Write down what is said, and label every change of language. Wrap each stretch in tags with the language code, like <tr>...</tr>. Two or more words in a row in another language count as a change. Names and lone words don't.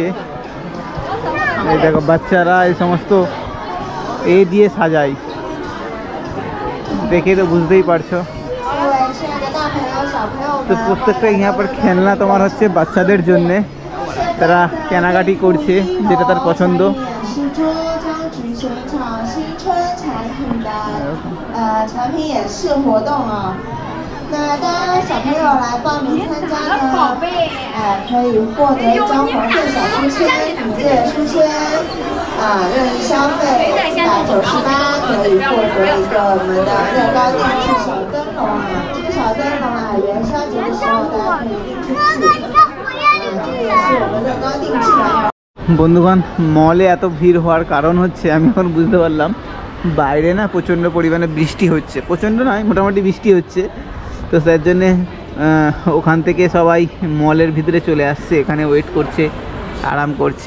<bn>এই দেখো বাচ্চারা এই সমস্ত দিয়ে সাজায়, দেখে তো বুঝতেই পারছো। তো প্রত্যেকটা</bn> <hi>यहाँ पर</hi> <bn>খেলনা তোমার হচ্ছে বাচ্চাদের জন্যে, তারা কেনাকাটি করছে যেটা তার পছন্দ।</bn> <zh>那当小朋友来报名参加呢，可以获得一张黄色小书签，你这个书签任意消费198，可以获得一个我们的乐高定制小灯笼啊。这个小灯笼啊，元宵节的时候大家可以定制4个，这个也是我们乐高定制的。</zh> <bn>বন্ধুগণ মলে এত ভিড় হওয়ার কারণ হচ্ছে আমি এখন বুঝতে পারলাম, বাইরে না প্রচণ্ড পরিমাণে বৃষ্টি হচ্ছে, প্রচণ্ড নয় মোটামুটি বৃষ্টি হচ্ছে। তো তার জন্যে ওখান থেকে সবাই মলের ভিতরে চলে আসছে, এখানে ওয়েট করছে, আরাম করছে।</bn>